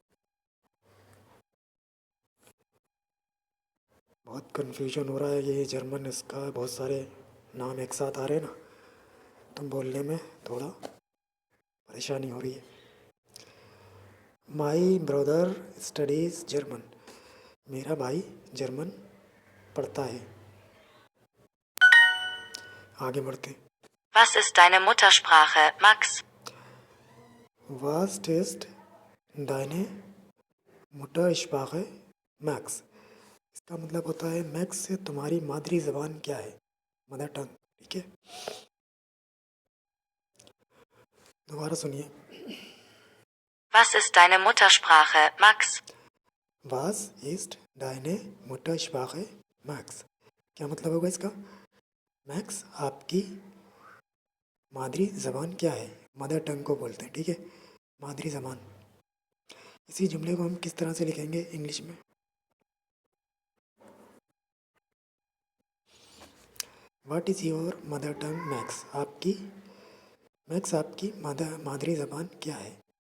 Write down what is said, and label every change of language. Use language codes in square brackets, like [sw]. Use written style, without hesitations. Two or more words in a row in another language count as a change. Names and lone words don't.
[hi] बहुत कन्फ्यूजन हो रहा है ये जर्मन, इसका बहुत सारे नाम एक साथ आ रहे हैं ना, तो बोलने में थोड़ा परेशानी हो रही है। [en] my brother studies German, [hi] मेरा भाई जर्मन पढ़ता है। आगे बढ़ते। [de] Was ist deine Muttersprache, Max? Was ist deine Muttersprache, Max? [hi] इसका मतलब होता है मैक्स से तुम्हारी मादरी ज़बान क्या है, [en] mother tongue. [hi] ठीक है, दोबारा सुनिए। [de] Was ist deine Muttersprache, Max? Was ist deine Muttersprache, Max? [hi] क्या मतलब होगा इसका। मैक्स आपकी मादरी ज़बान क्या है, [en] mother tongue [hi] को बोलते हैं। ठीक है, मादरी ज़बान। इसी जुमले को हम किस तरह से लिखेंगे इंग्लिश में। [en] what is your mother tongue Max, [hi] मैक्स आपकी मादरी ज़बान क्या है।